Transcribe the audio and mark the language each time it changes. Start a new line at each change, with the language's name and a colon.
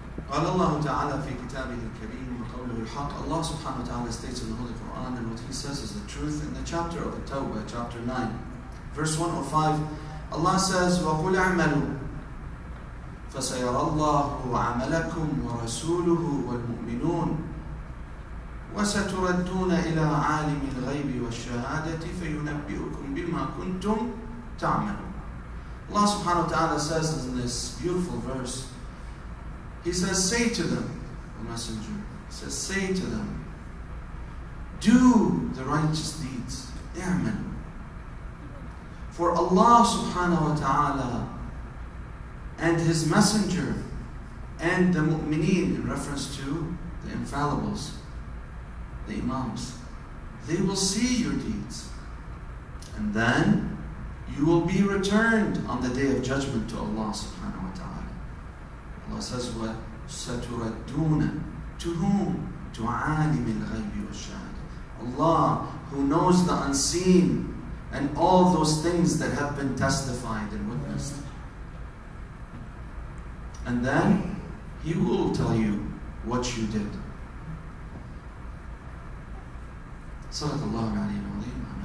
Arabic: قال الله تعالى في كتابه الكريم وقوله الحق.
English: Allah subhanahu wa ta'ala states in the Holy Quran, and what He says is the truth, in the chapter of the Tawbah, chapter 9, verse 105. Allah says,
Arabic: وَقُلْ اعْمَلُوا فَسَيَرَى اللَّهُ عَمَلَكُمْ وَرَسُولُهُ وَالْمُؤْمِنُونَ وَسَتُرَدُّونَ إِلَىٰ عَالِمِ الْغَيْبِ وَالشَّهَادَةِ فَيُنَبِّئُكُم بِمَا كُنتُمْ تَعْمَلُونَ.
English: Allah subhanahu wa ta'ala says in this beautiful verse, He says, say to them, the messenger, He says, say to them, do the righteous deeds. I'malu. For Allah subhanahu wa ta'ala and His messenger and the mu'mineen, in reference to the infallibles, the imams, they will see your deeds. And then you will be returned on the day of judgment to Allah subhanahu wa ta'ala. Allah says,
Arabic: وَسَتُرَدُّونَ.
English: To whom? To
Arabic: عَالِمِ الْغَيْبِ وَالشَّهَادَةِ.
English: Allah, who knows the unseen and all those things that have been testified and witnessed. And then He will tell you what you did.
Arabic: Sadaqallahu alayhi wa alayhi.